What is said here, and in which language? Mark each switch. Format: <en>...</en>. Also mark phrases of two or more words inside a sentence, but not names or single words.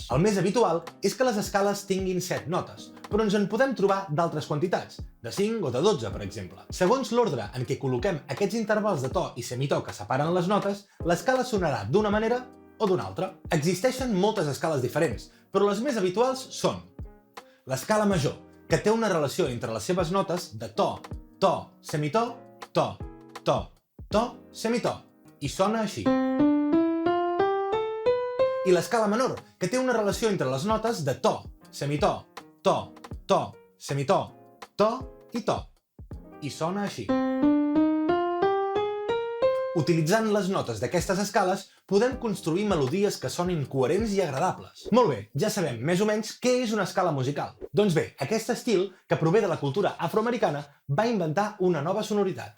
<ca>El més habitual és que les escales tinguin 7 notes, però ens en podem trobar d'altres quantitats, de 5 o de 12, per exemple. Segons l'ordre en què col·loquem aquests intervals de to i semitò que separen les notes, l'escala sonarà d'una manera o d'una altra. Existeixen moltes escales diferents, però les més habituals són l'escala major, que té una relació entre les seves notes de to, to, semitò, to, to, to, semitò, i sona així. I l'escala menor, que té una relació entre les notes de to, semitò, to, to, semitò, to i to, i sona així. Utilitzant les notes d'aquestes escales, podem construir melodies que sonin coherents i agradables. Molt bé, ja sabem més o menys què és una escala musical. Doncs bé, aquest estil, que prové de la cultura afroamericana, va inventar una nova sonoritat.</ca>